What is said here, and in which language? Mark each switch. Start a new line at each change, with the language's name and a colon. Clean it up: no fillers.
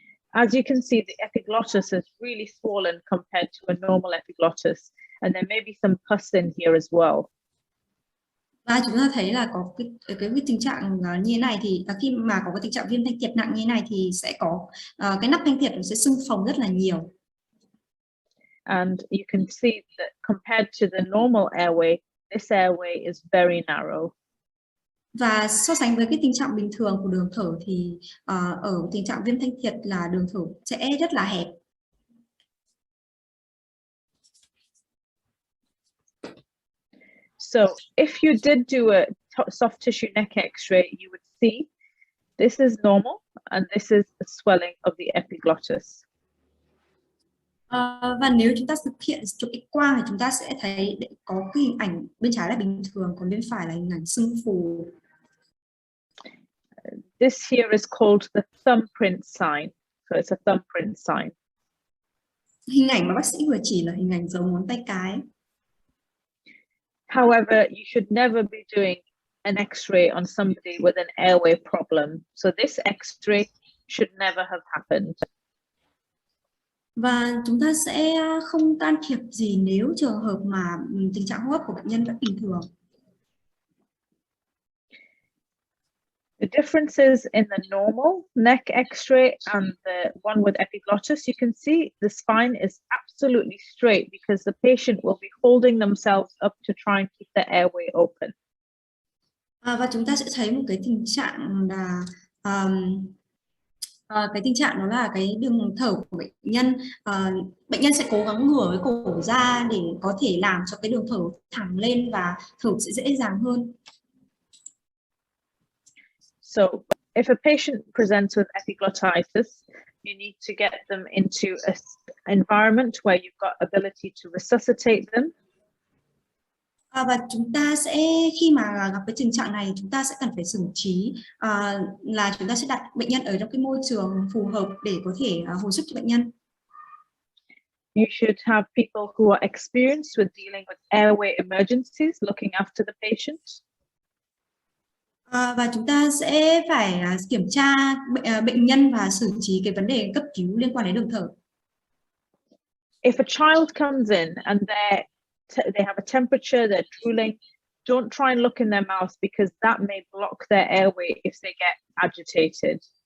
English: As you can see, the epiglottis is really swollen compared to a normal epiglottis, and there may be some pus in here as well.
Vietnamese: Và chúng ta thấy là có cái tình trạng như thế này thì khi mà có cái tình trạng viêm thanh thiệt nặng như thế này thì sẽ có cái nắp thanh thiệt nó sẽ sưng phồng rất là nhiều.
English: And you can see that compared to the normal airway, this airway is very narrow.
Vietnamese: Và so sánh với cái tình trạng bình thường của đường thở thì ở tình trạng viêm thanh thiệt là đường thở sẽ rất là hẹp.
English: So if you did do a soft tissue neck x-ray, you would see this is normal and this is the swelling of the epiglottis.
Vietnamese: Và nếu chúng ta thực hiện chụp X-quang thì chúng ta sẽ thấy có cái hình ảnh bên trái là bình thường, còn bên phải là hình ảnh sưng phù.
English: This here is called the thumbprint sign. So it's a thumbprint sign.
Vietnamese: Hình ảnh mà bác sĩ vừa chỉ là hình ảnh dấu ngón tay cái.
English: However, you should never be doing an x-ray on somebody with an airway problem. So this x-ray should never have happened.
Vietnamese: Và chúng ta sẽ không can thiệp gì nếu trường hợp mà tình trạng hô hấp của bệnh nhân vẫn bình thường.
English: The differences in the normal neck x-ray and the one with epiglottis, you can see the spine is absolutely straight because the patient will be holding themselves up to try and keep the airway open.
Vietnamese: Và chúng ta sẽ thấy một cái tình trạng là cái tình trạng đó là cái đường thở của bệnh nhân. Bệnh nhân sẽ cố gắng ngửa cái cổ ra để có thể làm cho cái đường thở thẳng lên và thở sẽ dễ dàng hơn.
English: So if a patient presents with epiglottitis, you need to get them into an environment where you've got ability to resuscitate them.
Vietnamese: Và chúng ta sẽ, khi mà gặp cái tình trạng này, chúng ta sẽ cần phải xử trí là chúng ta sẽ đặt bệnh nhân ở trong cái môi trường phù hợp để có thể hồi sức cho bệnh nhân.
English: You should have people who are experienced with dealing with airway emergencies, looking after the patient.
Vietnamese: Và chúng ta sẽ phải kiểm tra bệnh nhân và xử trí cái vấn đề cấp cứu liên quan đến đường thở.
English: If a child comes in and they have a temperature, they're drooling, don't try and look in their mouth because that may block their airway if they get agitated.